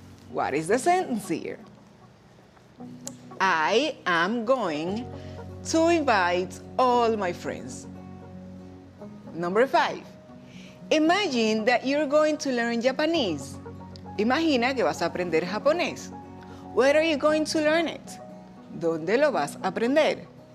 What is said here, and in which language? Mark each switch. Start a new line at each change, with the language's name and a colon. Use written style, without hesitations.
English: What is the sentence here? I am going to invite all my friends. Number 5. Imagine that you're going to learn Japanese.
Spanish: Imagina que vas a aprender japonés.
English: Where are you going to learn it?
Spanish: ¿Dónde lo vas a aprender?